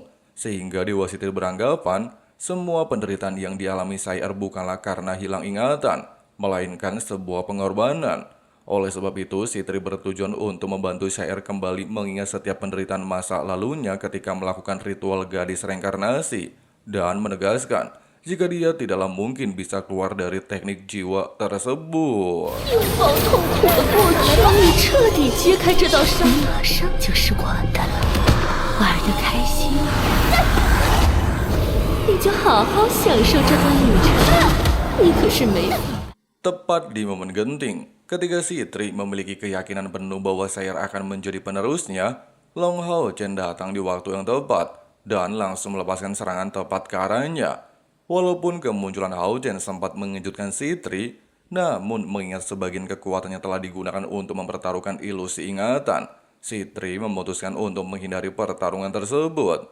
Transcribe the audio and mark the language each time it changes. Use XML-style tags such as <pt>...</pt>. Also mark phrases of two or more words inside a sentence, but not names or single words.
<id>Sehingga Dewa Sitri beranggapan, semua penderitaan yang dialami Sayer bukanlah karena hilang ingatan, melainkan sebuah pengorbanan. Oleh sebab itu, Sitri bertujuan untuk membantu Sayer kembali mengingat setiap penderitaan masa lalunya ketika melakukan ritual gadis reinkarnasi, dan menegaskan jika dia tidaklah mungkin bisa keluar dari teknik jiwa tersebut.</id> <zh>拥抱痛苦的过去，帮你彻底揭开这道伤，马上就是我的了。玩得开心，你就好好享受这段旅程。你可是没法。</zh> <id>Tepat di momen genting, ketika Sitri memiliki keyakinan penuh bahwa Sayer akan menjadi penerusnya, Long Hao Chen datang di waktu yang tepat dan langsung melepaskan serangan tepat ke arahnya. Walaupun kemunculan Hao Chen sempat mengejutkan Sitri, namun mengingat sebagian kekuatannya telah digunakan untuk mempertaruhkan ilusi ingatan, si Tri memutuskan untuk menghindari pertarungan tersebut.</id>